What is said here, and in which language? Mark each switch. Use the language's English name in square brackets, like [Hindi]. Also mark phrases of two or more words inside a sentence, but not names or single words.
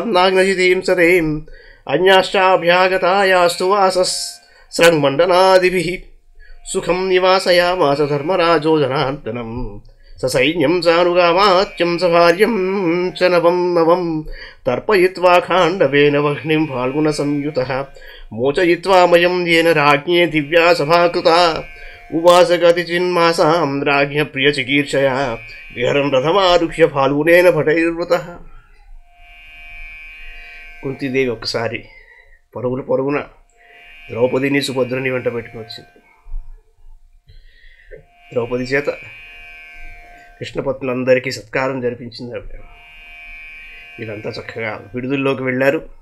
[Sanskrit] నాగ్నజితీం సదేం అన్యాశ్చాభ్యాగతాయాస్తు వాసస్రంగమండనాదిభిః సుఖం నివాసయామాస ధర్మరాజో జనార్దనం ససైన్యం సానుగామాత్యం సభార్యం చ నవం తర్పయిత్వా ఖాండవేన వహ్నిం ఫాల్గుణ సంయుతః మోచయిత్వా మయం येन राज्ञे दिव्या सभाकृता उवास गतिचिन्मासां राज्ञ प्रियचिकीर्षया विहरन् रथमारुह्य फाल्गुनेन भटैर्वृतः. [Telugu] కుంతీదేవి ఒకసారి పరుగున ద్రౌపదిని సుభద్రని వెంట పెట్టుకుని వచ్చింది. ద్రౌపది చేత కృష్ణపత్నులందరికీ సత్కారం జరిపించింది ఆవిడ. వీళ్ళంతా చక్కగా విడుదలలోకి వెళ్ళారు.